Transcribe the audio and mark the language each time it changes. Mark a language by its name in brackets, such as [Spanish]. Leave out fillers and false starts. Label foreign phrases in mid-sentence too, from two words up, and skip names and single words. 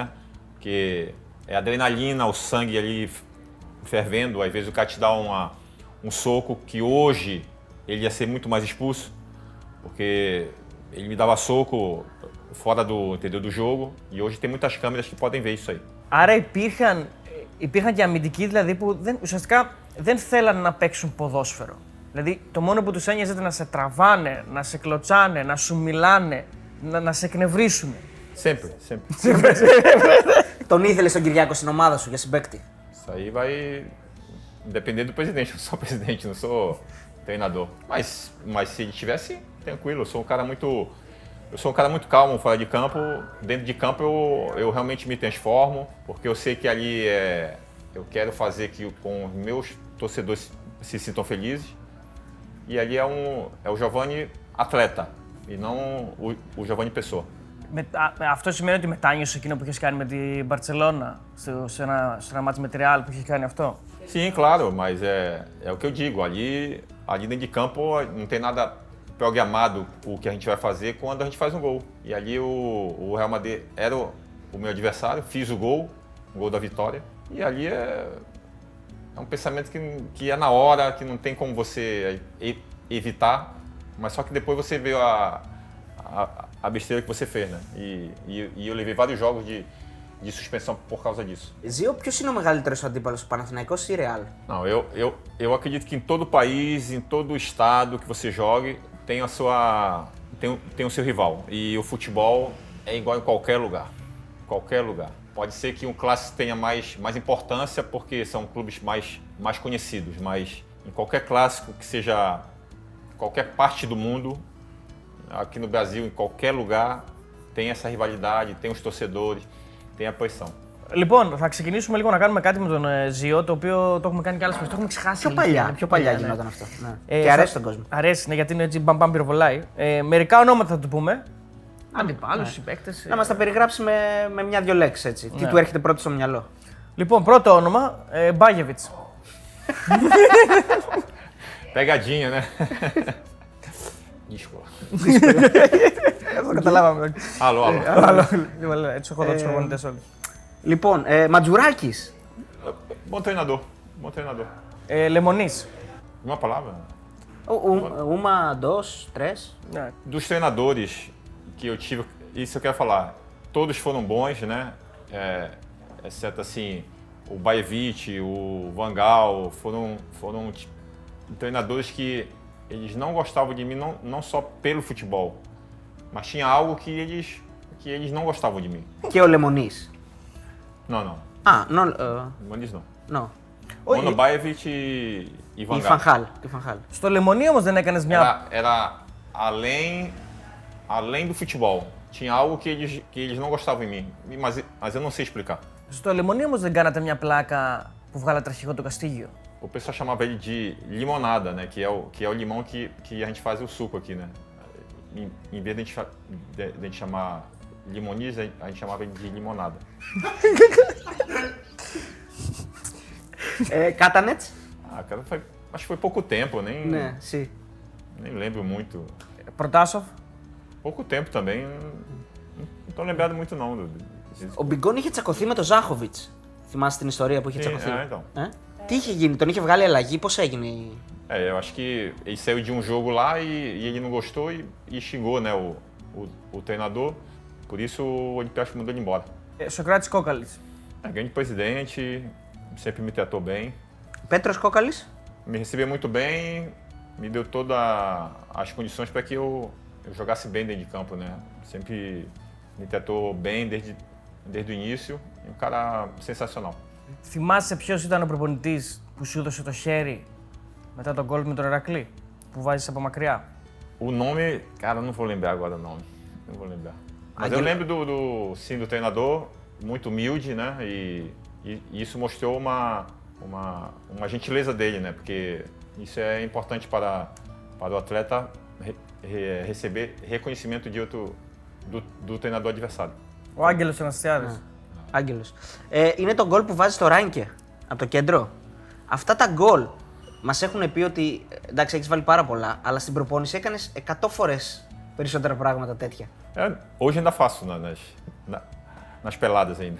[Portuguese] Porque é adrenalina, o sangue ali fervendo. Às vezes o cara te dá um soco que hoje ele ia ser muito mais expulso. porque ele me dava soco fora do jogo e hoje tem muitas câmeras que podem ver isso aí. [Greek] Άρα υπήρχαν και αμυντικοί δηλαδή που ουσιαστικά δεν θέλανε να παίξουν ποδόσφαιρο. Δηλαδή το μόνο που τους ένοιαζε ήταν να σε τραβάνε, να σε κλωτσάνε, να σου μιλάνε, να σε εκνευρίσουν. [Portuguese] Sempre. [Greek] Τον ήθελε στον Κυριάκο στην ομάδα σου για συμπαίκτη. [Portuguese] Isso aí vai depender do presidente. Eu sou presidente, não sou treinador. Mas se ele tivesse, tranquilo. Eu sou um cara muito calmo fora de campo. Dentro de campo eu realmente me transformo, porque eu sei que ali eu quero fazer que com os meus torcedores se sintam felizes. E ali é o Giovani atleta e não o Giovani pessoa. [Greek] Αυτό σημαίνει ότι μετάνιωσε εκείνο που είχες κάνει με την Μπαρτσελώνα, σε ένα μάτς με τη Real που είχες κάνει αυτό. [Portuguese] Sim, claro, mas é o que eu digo. Ali dentro de campo não tem nada programado o que a gente vai fazer quando a gente faz um gol. E ali o Real Madrid era o meu adversário, fiz o gol da vitória. E ali é um pensamento que é na hora, que não tem como você evitar, mas só que depois você vê a besteira que você fez, né? E eu levei vários jogos de suspensão por causa disso. [Greek] Zio, ποιος είναι ο μεγαλύτερος αντίπαλος, ο Παναθηναϊκός ή η Real? [Portuguese] Não, eu acredito que em todo país, em todo estado que você jogue, tem o seu rival. E o futebol é igual em qualquer lugar. Qualquer lugar. Pode ser que um clássico tenha mais importância porque são clubes mais conhecidos, mas em qualquer clássico que seja qualquer parte do mundo, aqui no Brasil, em qualquer lugar, tem essa rivalidade, tem os torcedores, tem a pressão. [Greek] Λοιπόν, θα ξεκινήσουμε λίγο να κάνουμε κάτι με τον Ζιο, το οποίο το έχουμε κάνει κι άλλες φορές. Το έχουμε ξεχάσει. Πιο παλιά γινόταν αυτό. Και αρέσει τον κόσμο. Αρέσει, ναι, γιατί είναι έτσι μπαμπαμ πυροβολάει. Μερικά ονόματα θα του πούμε. Αντιπάλους, συμπαίκτες. Να μας τα περιγράψει με μια-δυο λέξεις έτσι. Τι του έρχεται πρώτο στο μυαλό. Λοιπόν, πρώτο όνομα, Μπάγεβιτς. [Portuguese] Pegadinha, né? [Greek] Δύσκολα. Το καταλάβαμε. Άλλο. Έτσι έχω δω τους προπονητές όλους. Λοιπόν, Ματζουράκης. [Portuguese] Bom treinador. [Greek] Λεμονής. [Portuguese] Uma palavra? Uma, dois, três. Dos treinadores que eu tive, isso eu quero falar, todos foram bons, né? Exceto assim, o Bajevic, o Van Gaal, foram treinadores que eles não gostavam de mim, não só pelo futebol, mas tinha algo que eles não gostavam de mim. [Greek] Και ο Λεμονής. [Portuguese] Não. Limonis não. No. [Greek] Μόνο Bajevic e Van Gaal. Στο Λεμονί όμως δεν έκανες μια... [Portuguese] Era além do futebol. Tinha algo que eles não gostavam em mim, mas eu não sei explicar. [Greek] Στο Λεμονί όμως δεν κάνατε μια πλάκα που βγάλατε αρχηγό το Καστίγιο. [Portuguese] O pessoal chamava ele de limonada, né? Que é o limão que a gente faz o suco aqui, né? Em vez de a gente chamar Limonis, a gente chamava ele de limonada. [Greek] Κάτανετς. [Portuguese] Cara, acho que foi pouco tempo, [Greek] Ναι, sim. [Portuguese] Nem lembro muito. [Greek] Προτάσοφ. [Portuguese] Pouco tempo também, não tô lembrado muito não. [Greek] Ο Μπιγκόν είχε τσακωθεί με τον Ζάχοβιτς. Θυμάσαι την ιστορία που είχε τσακωθεί. Τι είχε γίνει, τον είχε βγάλει αλλαγή, πώς έγινε. [Portuguese] Eu acho que ele saiu de um jogo lá e ele não gostou e xingou, né, o treinador. Por isso o Olympiacos mandou ele embora. [Greek] Σοκράτης Κόκαλης. [Portuguese] Grande presidente, sempre me tratou bem. [Greek] Πέτρος Κόκαλης. [Portuguese] Me recebeu muito bem, me deu todas as condições para que eu jogasse bem dentro de campo, né? Sempre me tratou bem desde o início, um cara sensacional. [Greek] Θυμάσαι ποιος ήταν ο προπονητής που σου έδωσε το χέρι μετά τον γκολ με τον Ηρακλή, που βάζεις από μακριά. [Portuguese] O nome, cara, não vou lembrar agora o nome, não vou lembrar. Mas eu lembro do treinador, muito humilde, né? E isso mostrou uma gentileza dele, né? Porque isso é importante para o atleta receber reconhecimento do treinador adversário. [Greek] Ο Άγγελος Αναστιάδης. Άγγελος. Είναι το γκολ που βάζει στο Ράινκε, από το κέντρο. Αυτά τα γκολ μας έχουν πει ότι, εντάξει, έχεις βάλει πάρα πολλά, αλλά στην προπόνηση έκανες 100 φορές περισσότερα πράγματα τέτοια. [Portuguese] Hoje ainda faço nas peladas ainda.